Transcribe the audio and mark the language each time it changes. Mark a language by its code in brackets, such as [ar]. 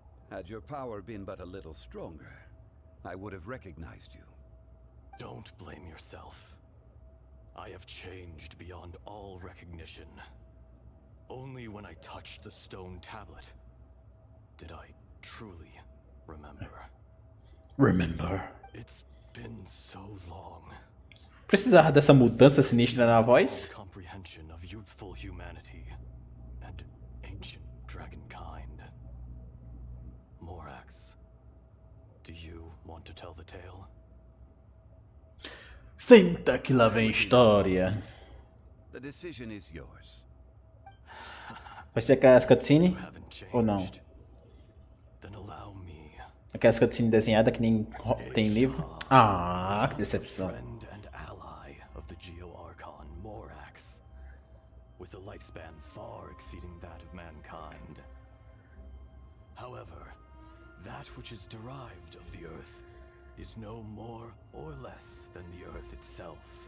[en] Had your power been but a little stronger, I would have recognized you. Don't blame yourself. I have changed beyond all recognition. Only when I touched the stone tablet did I truly remember. Remember. It's been so long. [pt] Precisava dessa mudança sinistra na voz? [en] Comprehension of youthful humanity and ancient dragonkind. Morax, do you want to tell the tale? [pt] Senta que lá vem história. [en] The decision is yours. [pt] Vai ser aquelas cutscene? [en] You haven't changed. [pt] Ou não? [en] Then allow me. [pt] Aquelas cutscene desenhada que nem tem livro? Ah, que decepção. [en] Friend and ally of the Geo-Archon Morax, with a lifespan far exceeding that of mankind. However, that which is derived of the Earth is no more or less than the Earth itself.